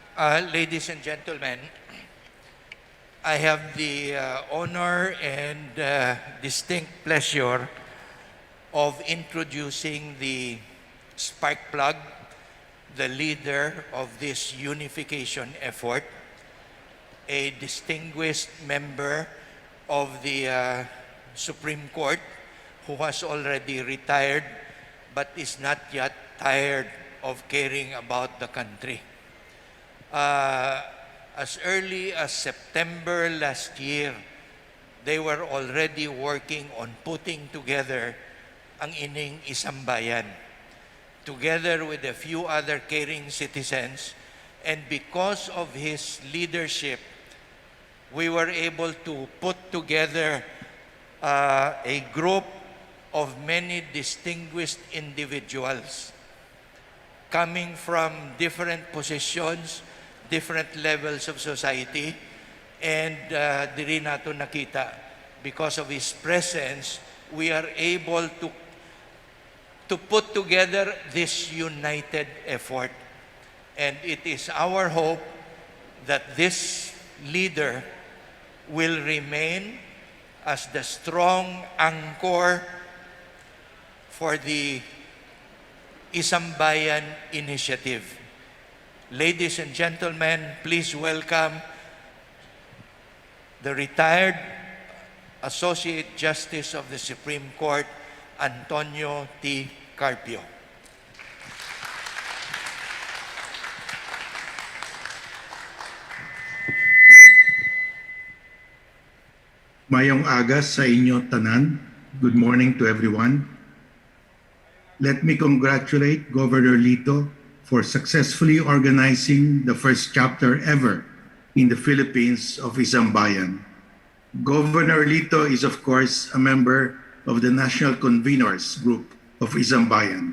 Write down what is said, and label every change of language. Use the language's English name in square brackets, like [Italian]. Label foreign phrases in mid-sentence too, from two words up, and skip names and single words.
[English] Ladies and gentlemen, I have the honor and distinct pleasure of introducing the spark plug, the leader of this unification effort, a distinguished member of the Supreme Court who has already retired but is not yet tired of caring about the country. As early as September last year, they were already working on putting together [Cebuano] ang ining [English] 1sambayan, together with a few other caring citizens. And because of his leadership, we were able to put together a group of many distinguished individuals coming from different positions, different levels of society, and [Cebuano] diri nato nakita, [English] because of his presence, we are able to put together this united effort. And it is our hope that this leader will remain as the strong anchor for the 1sambayan initiative. Ladies and gentlemen, please welcome the retired Associate Justice of the Supreme Court, Antonio T. Carpio. [Cebuano] Mayong aga sa inyo tanan. [English] Good morning to everyone. Let me congratulate Governor Lito for successfully organizing the first chapter ever in the Philippines of 1sambayan. Governor Lito is of course a member of the National Conveners Group of 1sambayan.